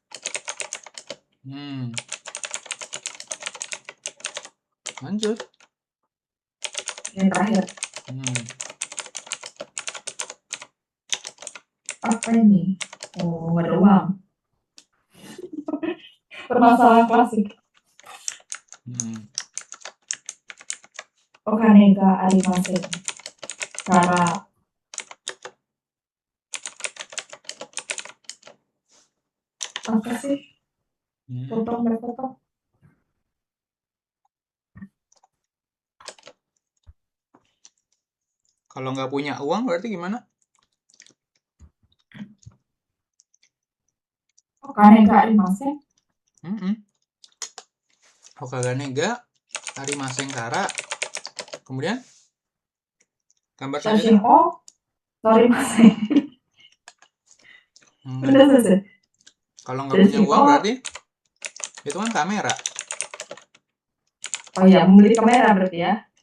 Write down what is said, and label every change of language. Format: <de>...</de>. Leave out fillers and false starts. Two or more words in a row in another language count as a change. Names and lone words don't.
<id>Hmm. Lanjut. Yang terakhir. Hmm. Apa ini? Oh, nggak ada uang. Permasalahan klasik. Hmm.</id> <ja>お金がありません.</ja> <id>Cara apa sih? Hmm. Potong. Kalau nggak punya uang berarti gimana?</id> <ja>お金がありません. お金がありませんから.</ja> <id>Kemudian gambar Shashin selanjutnya.</id> <ja>を撮りません.</ja> <id>Hmm. Udah selesai. Kalau nggak punya Shashin uang o. berarti itu kan kamera. Oh iya, membeli kamera berarti ya.</id>